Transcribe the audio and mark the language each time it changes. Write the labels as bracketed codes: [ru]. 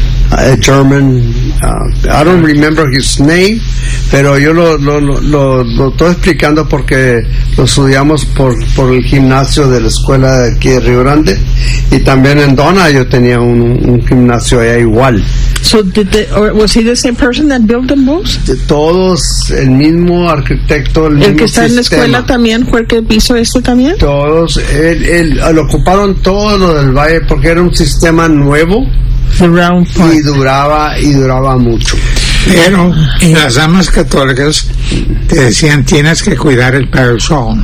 [en] A German, I don't remember his name, [es] pero yo lo estoy explicando porque lo estudiamos por el gimnasio de la escuela de aquí de Río Grande, y también en Donna yo tenía un gimnasio allá igual. [en] So did they, or was he the same person that built the most? [es] De todos, el mismo arquitecto, el mismo sistema. ¿El que está sistema en la escuela también, fue el que hizo esto también? Todos, él ocuparon todo lo del valle porque era un sistema nuevo. Y duraba mucho. Pero las damas católicas te decían, tienes que cuidar el parish hall.